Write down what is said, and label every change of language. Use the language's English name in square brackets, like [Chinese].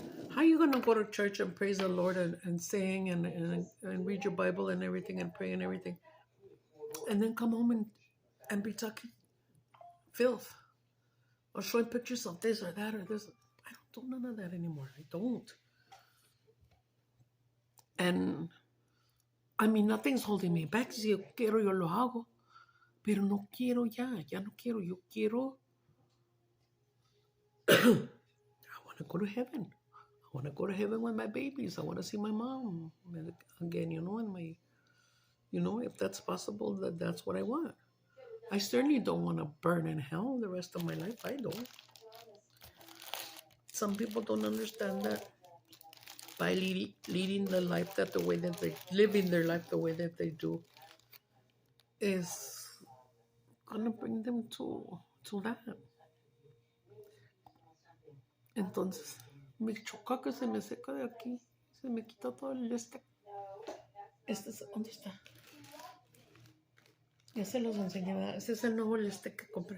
[English] How are you going to go to church and praise the Lord and sing and read your Bible and everything and pray and everything, and then come home and be talking filth or showing pictures of this or that or this? I don't do none of that anymore. I don't. And I mean, nothing's holding me back. [Spanish] Si yo quiero, yo lo hago. Pero no quiero ya no quiero. Yo quiero, [English] I want to go to heaven. I want to go to heaven with my babies. I want to see my mom again, and if that's possible, that's what I want. I certainly don't want to burn in hell the rest of my life. I don't. Some people don't understand that by leading the life the way that they living their life the way that they do is gonna bring them to that. [Spanish] Entonces, me choca que se me seca de aquí. Se me quita todo el este. ¿Dónde está? Ya se los enseñé, ¿verdad? Este es el nuevo que compré.